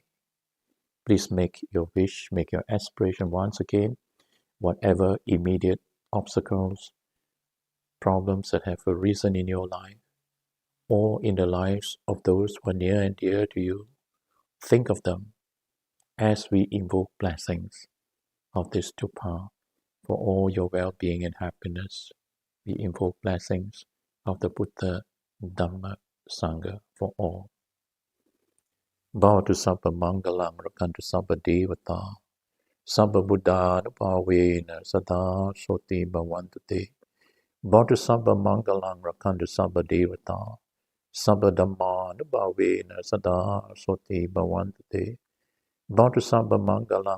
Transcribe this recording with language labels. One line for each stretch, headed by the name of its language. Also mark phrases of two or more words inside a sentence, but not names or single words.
English: Please make your wish, make your aspiration once again, whatever immediate obstacles, problems that have arisen in your life, or in the lives of those who are near and dear to you. Think of them as we invoke blessings of this Stupa for all your well-being and happiness. We invoke blessings of the Buddha, Dhamma, Sangha for all.
Pali: Bhavatu Sabba Mangalam Rakantu Sabba Devata Sabba Buddha Nupavena Sada Soti Bhavantate Bhavatu Sabba Mangalam Rakantu Sabba Devata Sabba Dhamma Nupavena Sada Soti Bhavantate Bhavatu Sabba Mangalam